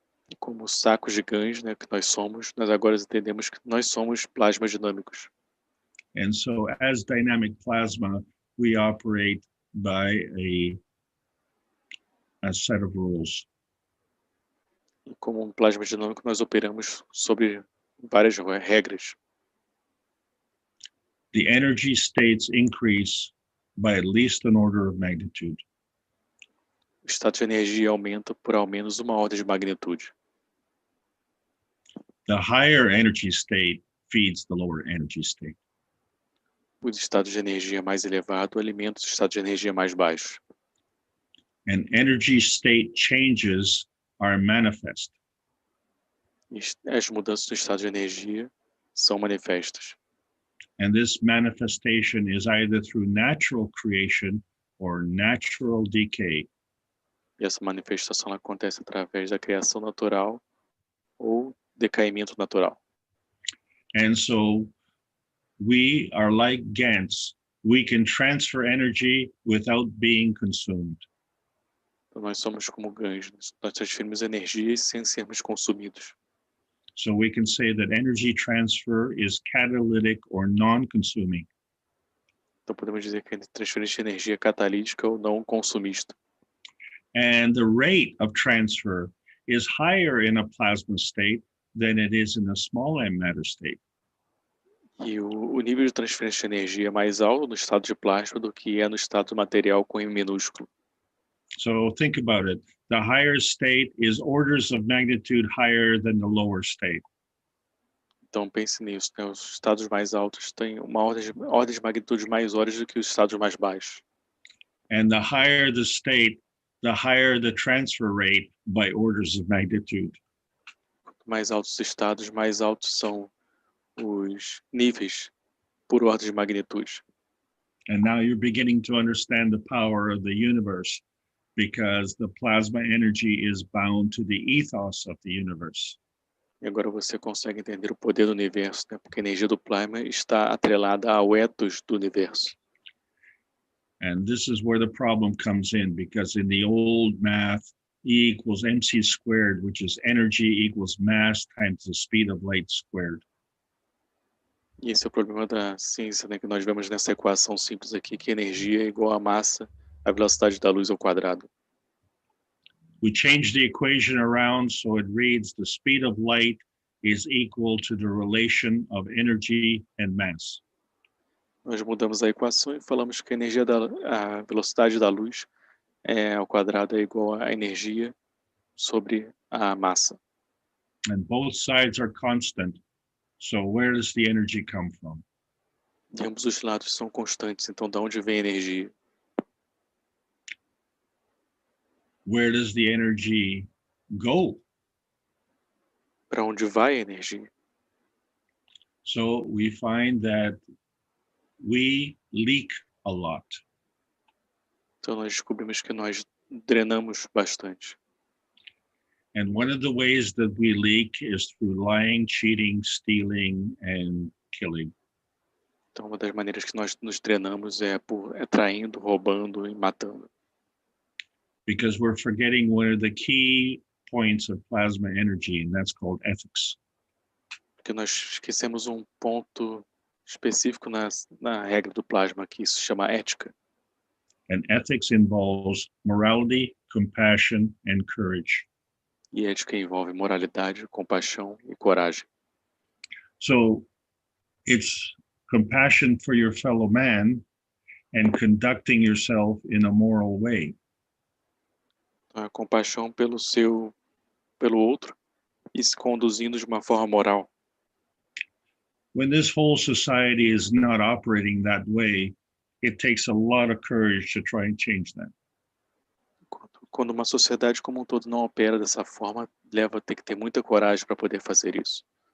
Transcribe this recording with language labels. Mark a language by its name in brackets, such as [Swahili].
[Portuguese] E como sacos gigantes, né, que nós agora entendemos que nós somos plasmas dinâmicos. [English] And so, as dynamic plasma, we operate by a set of rules. [Portuguese] E como um plasma dinâmico, nós operamos sobre várias regras. [English] The energy states increase by at least an order of magnitude. [Portuguese] O estado de energia aumenta por ao menos uma ordem de magnitude. [English] The higher energy state feeds the lower energy state. [Portuguese] Os estados de energia mais elevados alimentam os estados de energia mais baixos. [English] And energy state changes are manifest. [Portuguese] E as mudanças do estado de energia são manifestas. [English] And this manifestation is either through natural creation or natural decay. [Portuguese] E essa manifestação acontece através da criação natural ou decaimento natural. [English] And so we are like GANs. We can transfer energy without being consumed. [Portuguese] Então, nós somos como ganhos. Nós transferimos energia sem sermos consumidos. [English] So we can say that energy transfer is catalytic or non-consuming. [Portuguese] Então podemos dizer que a transferência de energia é catalítica ou não consumista. [English] And the rate of transfer is higher in a plasma state than it is in a small m matter state. [Portuguese] E o nível de transferência de energia é mais alto no estado de plasma do que é no estado material com M minúsculo. [English] So think about it. The higher state is orders of magnitude higher than the lower state. [Portuguese] Então pense nisso, né? Os estados mais altos têm uma ordem de magnitude maiores do que os estados mais baixos. [English] And the higher the state, the higher the transfer rate by orders of magnitude. [Portuguese] Quanto mais altos os estados, mais altos são os níveis por ordem de magnitude. [English] And now you're beginning to understand the power of the universe because the plasma energy is bound to the ethos of the universe. [Portuguese] E agora você consegue entender o poder do universo, né? Porque a energia do plasma está atrelada ao ethos do universo. [English] And this is where the problem comes in, because in the old math, E equals mc squared, which is energy equals mass times the speed of light squared. [Portuguese] E esse é o problema da ciência, né? Que nós vemos nessa equação simples aqui, que energia é igual a massa, a velocidade da luz ao quadrado. [English] We change the equation around so it reads the speed of light is equal to the relation of energy and mass. [Portuguese] Nós mudamos a equação e falamos que a velocidade da luz ao quadrado é igual à energia sobre a massa. [English] And both sides are constant. So where does the energy come from? [Portuguese] E ambos os lados são constantes, então de onde vem a energia? [English] Where does the energy go? [Portuguese] Para onde vai a energia? [English] So we find that we leak a lot. [Portuguese] Então nós descobrimos que nós drenamos bastante. [English] And one of the ways that we leak is through lying, cheating, stealing, and killing. [Portuguese] Então uma das maneiras que nós nos drenamos é traindo, roubando e matando. [English] Because we're forgetting one of the key points of plasma energy, and that's called ethics. [Portuguese] Porque nós esquecemos um ponto específico na regra do plasma, que isso se chama ética. [English] And ethics involves morality, compassion, and courage. [Portuguese] E ética envolve moralidade, compaixão e coragem. [English] So it's compassion for your fellow man and conducting yourself in a moral way. [Portuguese] A compaixão pelo outro e se conduzindo de uma forma moral. [English] When this whole society is not operating that way, it takes a lot of courage to try and change that. [Portuguese] Quando uma sociedade como um todo não opera dessa forma, tem que ter muita coragem para poder fazer isso.